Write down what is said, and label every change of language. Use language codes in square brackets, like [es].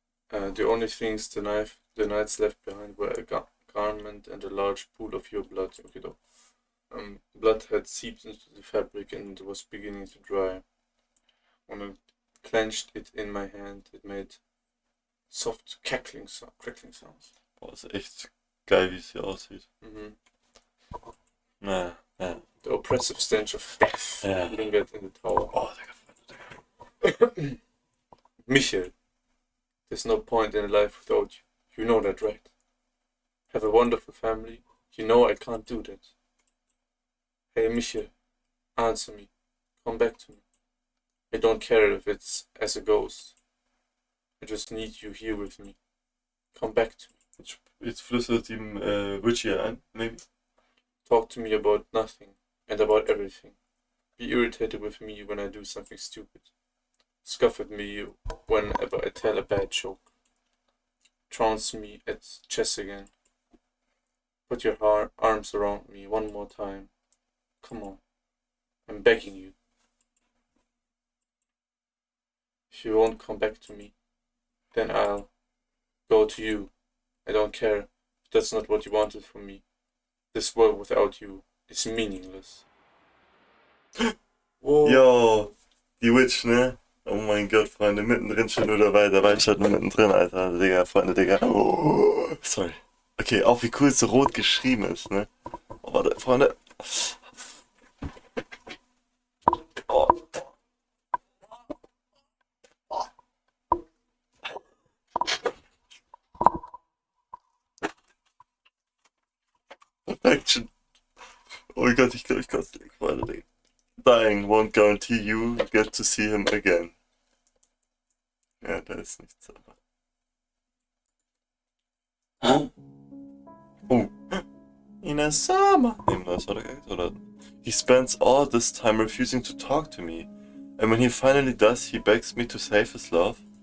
[en] The only things the knights left behind were a garment and a large pool of your blood. Okay, though. Blood had seeped into the fabric and was beginning to dry. When I clenched it in my hand, it made soft crackling sounds. [de] Boah, ist echt geil, wie es hier aussieht. Ja. [en] The oppressive stench of death lingered in the tower. [de] Oh, Digga. [en] Michael, there's no point in life without you. You know that, right? Have a wonderful family. You know I can't do that. Hey, Michael, answer me. Come back to me. I don't care if it's as a ghost. I just need you here with me. Come back to me. [de] Jetzt flüstert ihm Richie ein, maybe. [en] Talk to me about nothing and about everything. Be irritated with me when I do something stupid. Scoff at me whenever I tell a bad joke. Trounce me at chess again. Put your arms around me one more time. Come on. I'm begging you. If you won't come back to me, then I'll go to you. I don't care if that's not what you wanted from me. This world without you is meaningless. [de] Wow. Yo, die Witch, ne? Oh mein Gott, Freunde, mittendrin schon nur dabei, da war ich halt nur mittendrin, Alter, Digga, Freunde, Digga. Oh, sorry. Okay, auch wie cool es so rot geschrieben ist, ne? Oh, warte, Freunde. Oh. Perfection. Oh mein Gott, ich glaube, ich kotze nicht, Freunde, Digga. [en] Dying won't guarantee you get to see him again. [de] Ja, da ist nichts, aber. [en] Oh. In a summer. [de] Oder? [en] He spends all this time refusing to talk to me. And when he finally does, he begs me to save his love.